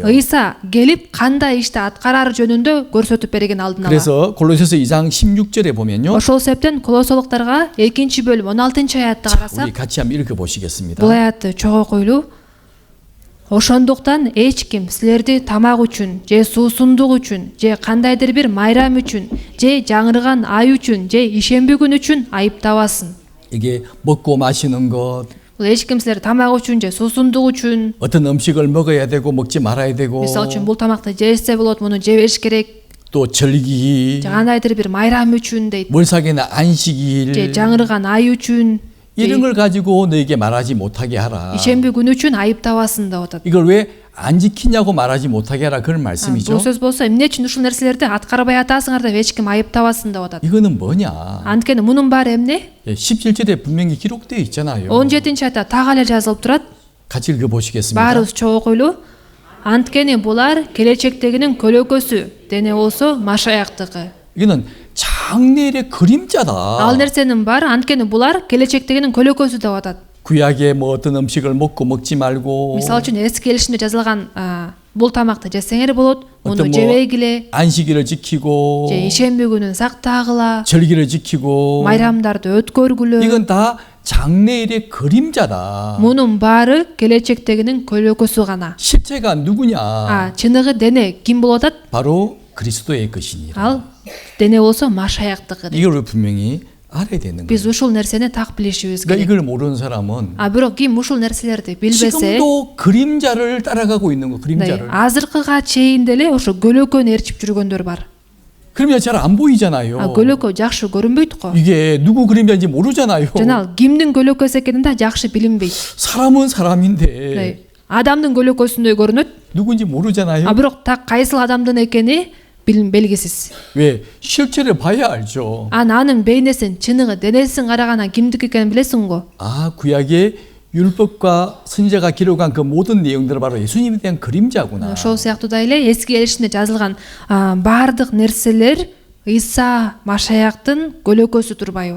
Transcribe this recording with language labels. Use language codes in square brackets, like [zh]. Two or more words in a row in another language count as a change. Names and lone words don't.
[ky] Ыйса келип кандай ишти аткарары жөнүндө көрсөтүп берген алдын ала. [ko] 그래서 골로새서 2장 16절에 보면요. [ky] Ошол себептен Колосолуктарга 2 бөлүм 16 аятты [ko] 우리 [ky] карасак, [ko] 같이 한번 읽어 보시겠습니다. [ky] бул аятты чогуу окуйлу. Ошондуктан эч ким силерди тамак үчүн, же суусундук үчүн, же кандайдыр бир майрам үчүн, же жаңырган ай үчүн, же ишемби күн үчүн айыптабасын. [ko] 이게 먹고 마시는 것, [ky] Бул эч ким силерди тамак үчүн, же суусундук үчүн, [ko] 어떤 음식을 먹어야 되고 먹지 말아야 되고, [ky] мисалы үчүн бул тамакты жесе болот, муну жебеш керек, [ko] 또 절기, [ky] же кандайдыр бир майрам үчүн дейт, [ko] 월삭이나 안식일 [ky] же жаңырган ай үчүн, [ko] 이런 걸 가지고 너에게 말하지 못하게 하라. [ky] ишемби күн үчүн айыптабасын деп атат. [ko] 이걸 왜 안 지키냐고 말하지 못하게 하라 그런 말씀이죠. [ky] Бул сөз болсо эмне үчүн ушул нерселерди аткарбай атасыңар деп эч ким айыптабасын деп атат. [ko] 이거는 뭐냐? [ky] Анткени мунун баары эмне? [ko] 17절에 분명히 기록되어 있잖아요. [ky] 17 аятта так эле жазылып турат. [ko] 같이 읽어 보시겠습니다. [ky] Баарыбыз чогуу окуйлу. Анткени булар келечектегинин көлөкөсү, дене болсо Машаяктыкы. [ko] 이거는 장래의 그림자다. [ky] Ал нерсенин баары анткени булар келечектегинин көлөкөсү деп атат. [ko] 구약에 뭐 어떤 음식을 먹고 먹지 말고 [ky] Мисалы үчүн эски келишимде жазылган бул тамакты жесеңер болот, муну [ko] 어떤 뭐 [ky] жебегиле, [ko] 안식일을 지키고 [ky] же ишемби күнүн сактагыла, [ko] 절기를 지키고 [ky] майрамдарды өткөргүлө. [ko] 이건 다 장래일의 그림자다. [ky] Мунун баары келечектегинин көлөкөсү гана. [ko] 실체가 누구냐? [ky] Чыныгы дене ким болуп атат? [ko] 바로 그리스도의 것이니라. [ky] Ал дене болсо Машаяктыкы. [ko] 이걸 우리 알아야 되는 [ky] Биз [ko] 거예요. [ky] ушул нерсени так билишибиз [ko] 그러니까 [ky] керек. [ko] 이걸 모르는 사람은 [ky] Бирок ким ушул нерселерди билбесе, [ko] 지금도 그림자를 따라가고 있는 거. 그림자를. [ky] азыркыга чейин деле ошо көлөкөнү эрчип жүргөндөр бар. [ko] 그림자 잘 안 보이잖아요. [ky] Көлөкө жакшы көрүнбөйт го. [ko] 이게 누구 그림자인지 모르잖아요. [ky] Жана ал кимдин көлөкөсү экени да жакшы билинбейт. [ko] 사람은 사람인데 [ky] Адамдын көлөкөсүндөй көрүнөт, [ko] 누군지 모르잖아요. [ky] бирок так кайсыл адамдын экени белгисиз. [ko] 왜? 실체를 봐야 알죠. [ky] Анын бейнесин, чыныгы денесин карагандан кимдики экенин билесиң го. [ko] 아, 구약의 율법과 선지자가 기록한 그 모든 내용들은 바로 예수님에 대한 그림자구나. [ky] Ошол сыяктуу да эле эски келишимде жазылган баардык нерселер Иса Машаяктын көлөкөсү турбайбы